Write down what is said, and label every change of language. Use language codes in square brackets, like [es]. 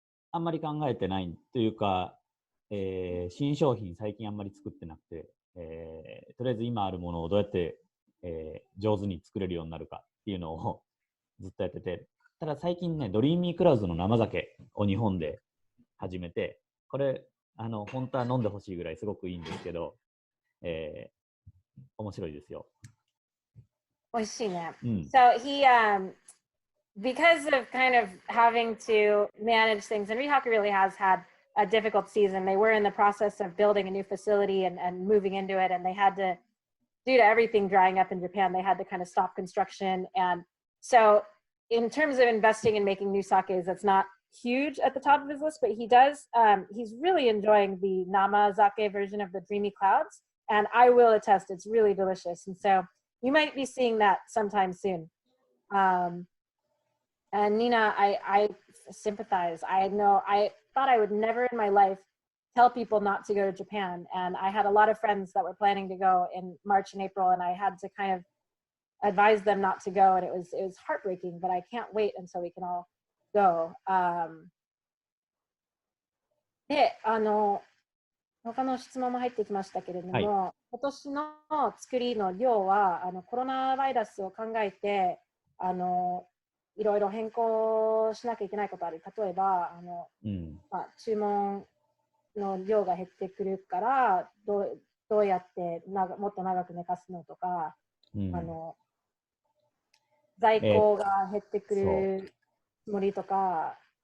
[ja] あんまり考えてないというか、新商品最近あんまり作ってなくて、とりあえず今あるものをどうやって、上手に作れるようになるかっていうのをずっとやってて、ただ最近ね、ドリーミークラウズの生酒を日本で始めて、これ本当は飲んでほしいぐらいすごくいいんですけど、面白いですよ。美味しいね。 [en] So he because of kind of having to manage things, and Rihaku really has had a difficult season. They were in the process of building a new facility and moving into it, and they had to, due to everything drying up in Japan, they had to kind of stop construction. And so in terms of investing in making new sakes, that's not huge at the top of his list, but he does, he's really enjoying the Namazake version of the Dreamy Clouds, and I will attest it's really delicious. And so you might be seeing that sometime soon. And Nina, I sympathize. I know I thought I would never in my life tell people not to go to Japan, and I had a lot of friends that were planning to go in March and April, and I had to kind of advise them not to go, and it was heartbreaking, but I can't wait until we can all go. [ja] で、他の質問も入ってきましたけれども、はい、今年の作りの量はコロナウイルスを考えていろいろ変更しなきゃいけないことある。例えば注文の量が減ってくるからどうやってもっと長く寝かすのとか、在庫が減ってくるつもりとか。